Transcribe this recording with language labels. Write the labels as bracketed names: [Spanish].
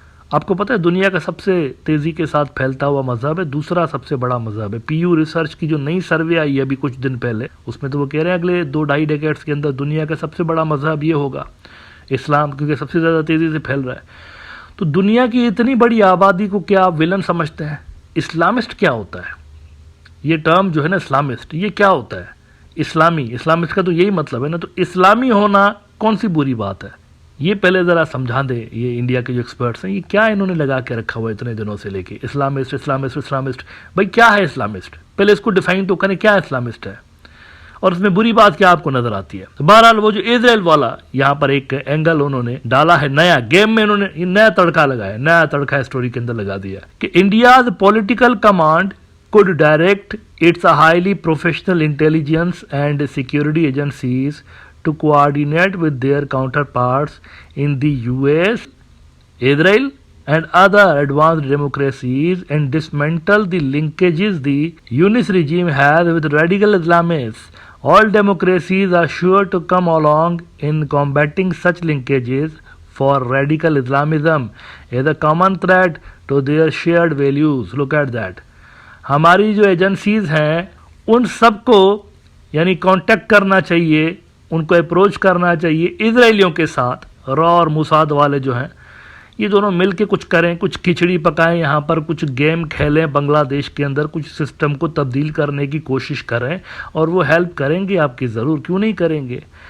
[Urdu] آپ کو پتہ ہے دنیا کا سب سے تیزی کے ساتھ پھیلتا ہوا مذہب ہے، دوسرا سب سے بڑا مذہب ہے۔ PU ریسرچ کی جو نئی سروے آئی ہے ابھی کچھ دن پہلے، اس میں تو وہ کہہ رہے ہیں اگلے 2-2.5 ڈیکیڈز کے اندر دنیا کا سب سے بڑا مذہب یہ ہوگا اسلام، کیونکہ سب سے زیادہ تیزی سے پھیل رہا ہے۔ تو دنیا کی اتنی بڑی آبادی کو کیا آپ ولن سمجھتے ہیں؟ اسلامسٹ کیا ہوتا ہے؟ یہ ٹرم جو ہے نا اسلامسٹ، یہ کیا ہوتا ہے؟ اسلامسٹ کا تو یہی مطلب ہے نا، تو اسلامی ہونا کون سی بری بات ہے؟ یہ پہلے ذرا سمجھا دیں یہ انڈیا کے جو ایکسپرٹس ہیں، یہ کیا انہوں نے لگا کے رکھا ہوا ہے اتنے دنوں سے لے کے اسلامسٹ اسلامسٹ اسلامسٹ. بھائی کیا ہے اسلامسٹ؟ پہلے اس کو ڈیفائن تو کریں کیا اسلامسٹ ہے، اور اس میں بری بات کیا آپ کو نظر آتی ہے. بہرحال وہ جو اسرائیل والا یہاں پر ایک اینگل انہوں نے ڈالا ہے نیا گیم میں، انہوں نے نیا تڑکا لگایا، نیا تڑکا اسٹوری کے اندر لگا دیا کہ [English] India's political command could direct its highly professional intelligence and security agencies to coordinate with their counterparts in the US, Israel, and other advanced democracies and dismantle the linkages the Yunus regime has with radical Islamists. All democracies are sure to come along in combating such linkages, for radical Islamism is a common threat to their shared values. Look at that. [Urdu] ہماری جو agencies ہیں ان سب کو یعنی contact کرنا چاہیے، ان کو approach کرنا چاہیے اسرائیلیوں کے ساتھ. را اور موساد والے جو ہیں یہ دونوں مل کے کچھ کریں، کچھ کھچڑی پکائیں، یہاں پر کچھ گیم کھیلیں بنگلہ دیش کے اندر، کچھ سسٹم کو تبدیل کرنے کی کوشش کریں، اور وہ ہیلپ کریں گے آپ کی، ضرور کیوں نہیں کریں گے.